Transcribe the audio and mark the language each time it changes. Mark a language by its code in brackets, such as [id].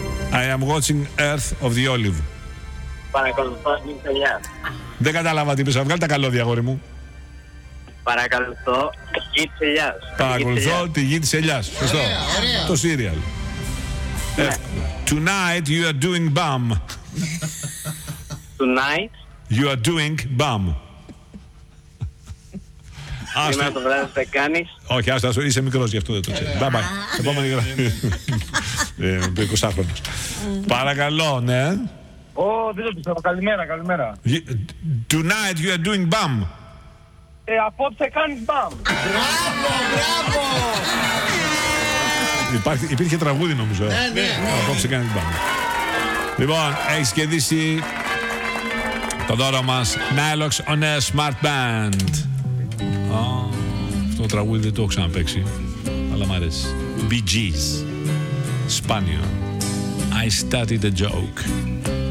[en] I am watching Earth of the Olive. [el] Παρακολουθώ την τελειά. Δεν κατάλαβα τι είπες. Βγάλε τα καλώδια, αγόρι μου. Παρακολουθώ τη γη της ελιάς. Παρακολουθώ τη γη της ελιάς. Ωραία, ωραία. Το σύριαλ. [en] Tonight you are doing bum. Tonight you are doing bum. [el] Σήμερα το βράδυ θα κάνεις. Όχι, άστα, είσαι μικρός, γι' αυτό δεν το ξέρεις. Bye bye. Επόμενη γραμμή. Είμαι 20χρονος. Παρακαλώ, ναι. Ω, δεν το πιστεύω. Καλημέρα, καλημέρα. [en] Tonight you are doing bum. [el] Απόψε κάνεις μπαμ. Μπράβο, μπράβο. Υπήρχε τραγούδι νομίζω. Ναι. Απόψε κάνεις μπαμ. Λοιπόν, έχεις κερδίσει το δώρο μας Nilox on a Smart Band. Αυτό το τραγούδι δεν το έχω ξαναπαίξει, αλλά μου αρέσει. [en] Bee Gees, σπάνιο. I started a joke.